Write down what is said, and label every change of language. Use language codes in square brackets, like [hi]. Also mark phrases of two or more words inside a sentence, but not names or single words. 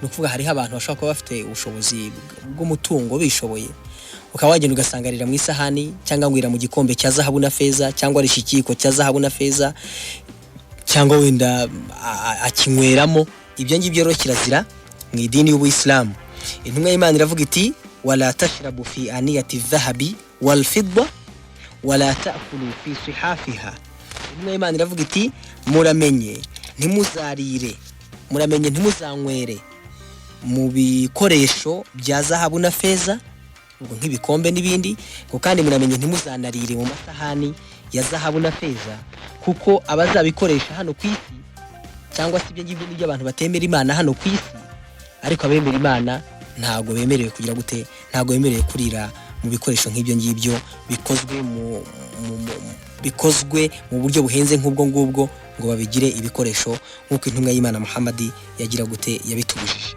[rw] no kuvuga hari abantu bashaka kuba bafite ubushobozi bw'umutungo bishoboye, ukaba wagenda ugasangarira mu isahani cyangwa ngwira mu gikombe cya zahabu na feza cyangwa rishikiko cya zahabu na feza cyangwa wenda akinyweramo. Ibyo ngibyo rero kirazira mu idini y'Ubuislamu. Intumwa y'Imana iravuga iti [ar] ولا تشربوا في آنية الذهب والفضة ولا تأكلوا في صحافها. [rw] Intumwa y'Imana iravuga iti muramenye ntimuzarire, muramenye ntimuzanywere mu bikoresho bya zahabu na feza nk'ibikombe n'ibindi, ko kandi muramenye ntimuzanarire mu masahani ya zahabu na feza, kuko abazabikoresha hano ku isi cyangwa se ibyo ngibyo n'ibyo abantu batemera Imana hano ku isi, ariko abemera Imana ntago bemerewe kugira gute, ntago bemerewe kurira mu bikoresho nk'ibyo ngibyo bikozwe mu buryo buhenze nk'ubwo ngubwo ngo babigire ibikoresho nk'uko intumwa y'Imana Muhammad yagira gute yabitubujije.